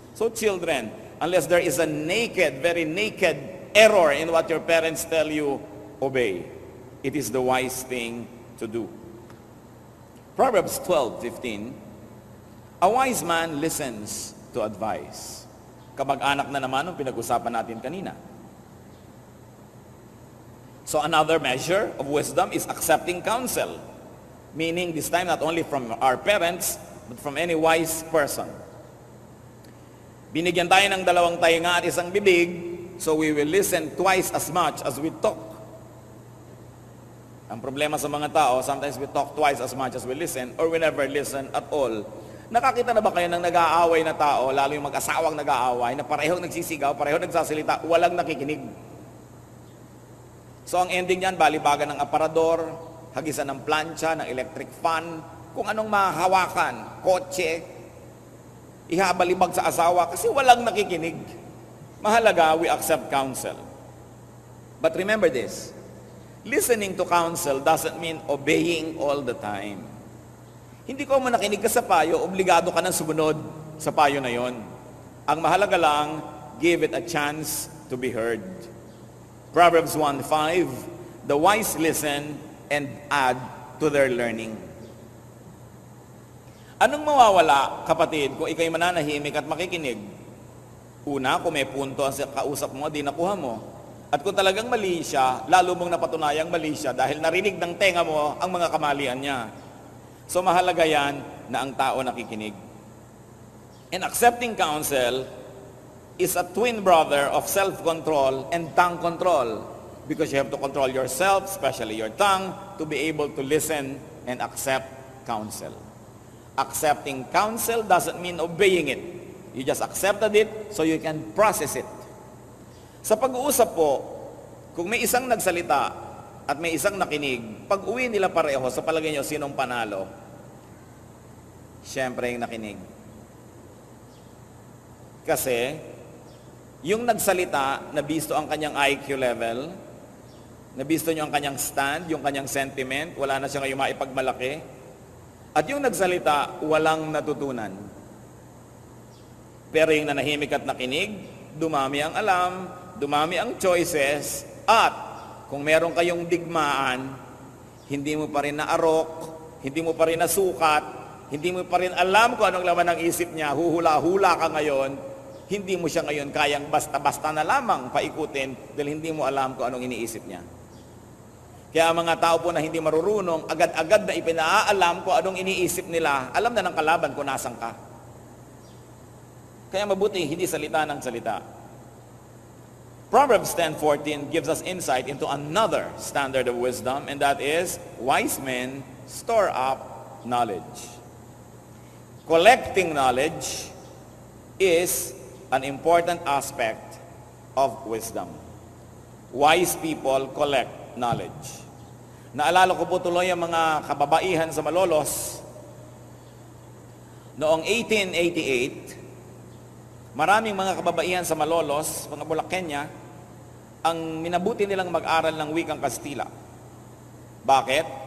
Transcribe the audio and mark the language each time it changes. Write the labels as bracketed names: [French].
[English] So children, unless there is a naked, very naked error in what your parents tell you, obey. It is the wise thing to do. Proverbs 12:15, a wise man listens to advice. [Filipino] Kamag-anak na naman ang pinag-usapan natin kanina. [English] So another measure of wisdom is accepting counsel. Meaning this time not only from our parents, but from any wise person. [Filipino] Binigyan tayo ng dalawang tainga at isang bibig, [English] so we will listen twice as much as we talk. [Filipino] Ang problema sa mga tao, [English] sometimes we talk twice as much as we listen, or we never listen at all. [Filipino] Nakakita na ba kayo ng nag-aaway na tao, lalo yung mag-asawang nag-aaway, na parehong nagsisigaw, parehong nagsasalita, walang nakikinig? So ang ending niyan, balibagan ng aparador, hagisan ng plancha, ng electric fan, kung anong mahawakan, kotse, ihabalibag sa asawa kasi walang nakikinig. Mahalaga, [English] we accept counsel. But remember this, listening to counsel doesn't mean obeying all the time. [Filipino] Hindi ko mo nakinig ka sa payo, obligado ka nang sumunod sa payo na yon. Ang mahalaga lang, [English] give it a chance to be heard. Proverbs 1:5, the wise listen and add to their learning. [Filipino] Anong mawawala, kapatid, kung ikaw'y mananahimik at makikinig? Una, kung may punto ang kausap mo, di nakuha mo. At kung talagang mali siya, lalo mong napatunayang mali siya dahil narinig ng tenga mo ang mga kamalian niya. So mahalaga yan na ang tao nakikinig. [English] And accepting counsel is a twin brother of self-control and tongue control. Because you have to control yourself, especially your tongue, to be able to listen and accept counsel. Accepting counsel doesn't mean obeying it. You just accepted it so you can process it. [Filipino] Sa pag-uusap po, kung may isang nagsalita at may isang nakinig, pag uwi nila pareho, sa palagay nyo, sinong panalo? Siyempre yung nakinig. Kasi, Yung nagsalita, nabisto ang kanyang IQ level, nabisto niyo ang kanyang stand, yung kanyang sentiment, wala na siya ngayong maipagmalaki. At yung nagsalita, walang natutunan. Pero yung nanahimik at nakinig, dumami ang alam, dumami ang choices, at kung meron kayong digmaan, hindi mo pa rin naarok, hindi mo pa rin nasukat, hindi mo pa rin alam kung anong laman ng isip niya, huhula-hula ka ngayon, hindi mo siya ngayon kayang basta-basta na lamang paikutin dahil hindi mo alam kung anong iniisip niya. Kaya mga tao po na hindi marurunong, agad-agad na ipinaalam kung anong iniisip nila, alam na ng kalaban kung nasan ka. Kaya mabuti hindi salita ng salita. [English] Proverbs 10:14 gives us insight into another standard of wisdom, and that is, wise men store up knowledge. Collecting knowledge is an important aspect of wisdom. Wise people collect knowledge. [Filipino] Naalala ko po tuloy ang mga kababaihan sa Malolos. Noong 1888, maraming mga kababaihan sa Malolos, mga Bulakenya, ang minabuti nilang mag-aral ng wikang Kastila. Bakit?